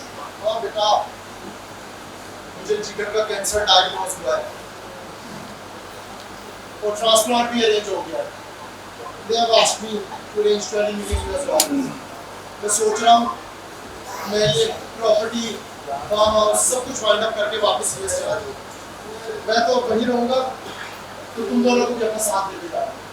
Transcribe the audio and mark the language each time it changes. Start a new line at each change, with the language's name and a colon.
Hindi: जिगर का cancer diagnose हुआ है और ट्रांसप्लांट भी अरेंज हो गया है।
English: They have asked me to arrange 20 million US dollars।
Hindi: मैं सोच रहा हूँ मैं ये प्रॉपर्टी फार्म हाउस सब कुछ वाइंड अप करके वापस यूएस चला जाऊँ। मैं तो वहीं रहूँगा, तो तुम दोनों को भी अपना साथ दे देगा।